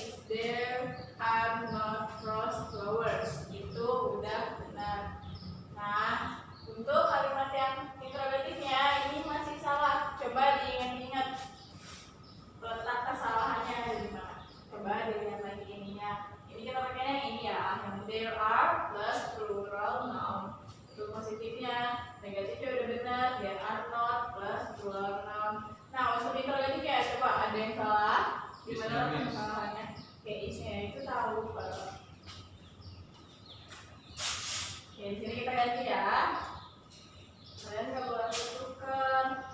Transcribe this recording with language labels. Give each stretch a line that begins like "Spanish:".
English: There are not rose flowers.
Indonesian: Itu udah benar. Nah, untuk kalimat yang interrogatifnya ini masih salah. Coba diingat-ingat letak kesalahannya di mana. Coba dilihat lagi ininya. Ini kita pakai yang ini ya. Yang
English: there are plus plural noun.
Indonesian: Itu positifnya. Negatifnya udah benar.
English: There are not plus plural noun.
Indonesian: Nah, untuk interrogatifnya coba ada yang salah. Di mana kesalahannya? Case-nya itu tahu kalau. Oke, di sini kita ganti ya. Kalian nggak boleh tentukan.